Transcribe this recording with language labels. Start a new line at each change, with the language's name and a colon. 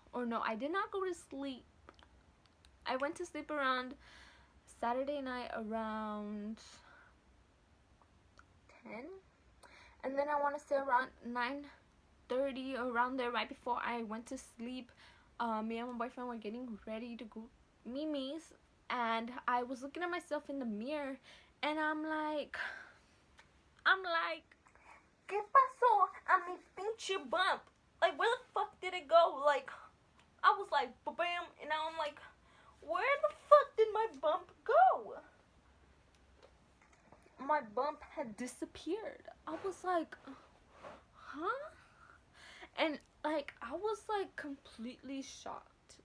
English: Or no, I did not go to sleep. I went to sleep around Saturday night around 10. And then I want to say around 9:30, around there, right before I went to sleep. Me and my boyfriend were getting ready to go Mimi's. And I was looking at myself in the mirror. And I'm like,
Spanish: ¿qué pasó a mi pinche bump?
English: Like, where the fuck did it go? Like, I was like, bam, and now I'm like, where the fuck did my bump go? My bump had disappeared. I was like, huh? And like, I was like completely shocked.